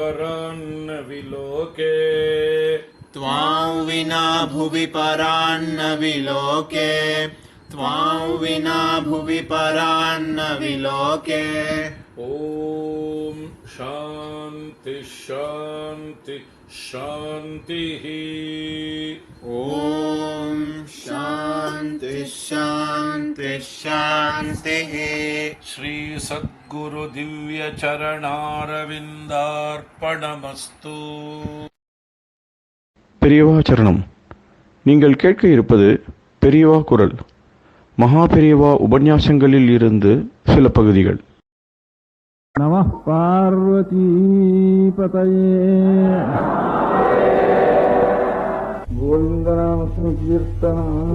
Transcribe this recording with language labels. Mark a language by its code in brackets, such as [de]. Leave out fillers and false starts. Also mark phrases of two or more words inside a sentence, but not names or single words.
[sa] परान्न विलोके ॐ शान्ति शान्ति शान्तिः ॐ शान्ति शान्ति शान्तिः श्री सद्गुरु दिव्य चरणारविन्दार्पणमस्तु. [ta] பெரியவா சரணம். நீங்கள் கேட்க இருப்பது பெரியவா குரல். மகா பெரியவா உபன்யாசங்களில் இருந்து சில பகுதிகள். [sa] नमः पार्वती पतये. गोविन्दनाम संकीर्तनम्.